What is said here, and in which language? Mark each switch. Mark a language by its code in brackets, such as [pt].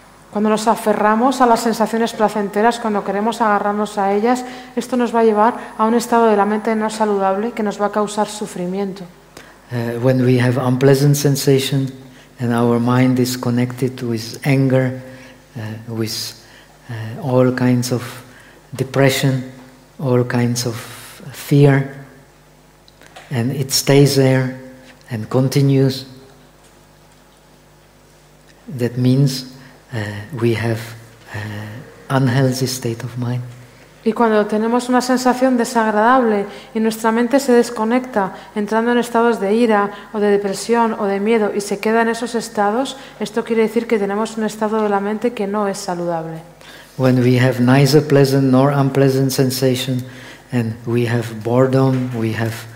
[es] Cuando nos aferramos a las sensaciones placenteras, cuando queremos agarrarnos a ellas, esto nos va a llevar a un estado de la mente no saludable que nos va a causar sufrimiento. [en] When we have unpleasant sensation and our mind is connected with anger, with all kinds of depression, all kinds of fear, and it stays there and continues, that means we have unhealthy state of mind. [es] Y cuando tenemos una sensación desagradable y nuestra mente se desconecta, entrando en estados de ira o de depresión o de miedo y se queda en esos estados, esto quiere decir que tenemos un estado de la mente que no es saludable. [en] When we have neither pleasant nor unpleasant sensation, and we have boredom, we have